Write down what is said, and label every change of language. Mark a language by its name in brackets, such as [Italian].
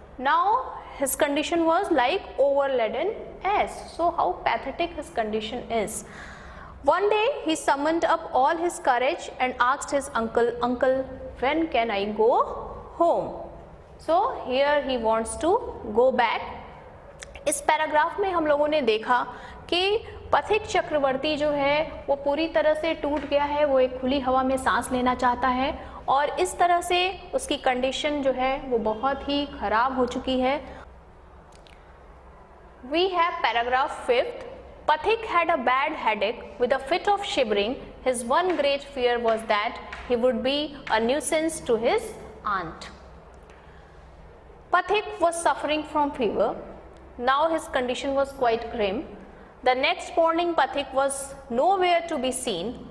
[English] Now his condition was like overladen ass. So how pathetic his condition is. One day he summoned up all his courage and asked his uncle, "Uncle, when can I go home?" So here he wants to go back. [Hindi] इस paragraph में हम लोगों ने देखा कि पथिक चक्रवर्ती जो है वो पूरी तरह से टूट गया है, वो एक खुली हवा में सांस लेना चाहता है और इस तरह से उसकी कंडीशन जो है वो बहुत ही खराब हो चुकी है. [English] We have paragraph 5th. Pathik had a bad headache with a fit of shivering. His one great fear was that he would be a nuisance to his aunt. Pathik was suffering from fever. Now his condition was quite grim. The next morning Pathik was nowhere to be seen.